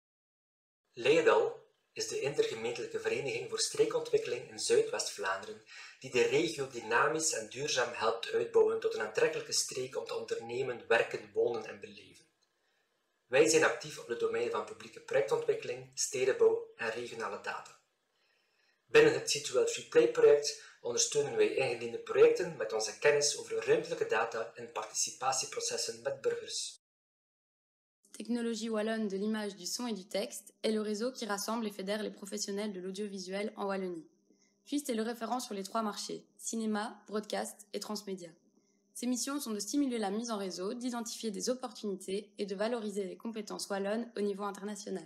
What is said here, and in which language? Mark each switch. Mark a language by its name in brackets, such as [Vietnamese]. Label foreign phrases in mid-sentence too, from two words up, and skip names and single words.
[Dutch] Leidal is de intergemeentelijke vereniging voor streekontwikkeling in Zuidwest-Vlaanderen die de regio dynamisch en duurzaam helpt uitbouwen tot een aantrekkelijke streek om te ondernemen, werken, wonen en beleven. Wij zijn actief op het domein van publieke projectontwikkeling, stedenbouw en regionale data. Binnen het C2L3Play-project ondersteunen wij ingediende projecten met onze kennis over ruimtelijke data en participatieprocessen met burgers. [French] Technologie wallonne de l'image, du son et du texte est le réseau qui rassemble et fédère les professionnels de l'audiovisuel en Wallonie. Twist est le référent sur les 3 marchés, cinéma, broadcast et transmédia. Ses missions sont de stimuler la mise en réseau, d'identifier des opportunités et de valoriser les compétences wallonnes au niveau international.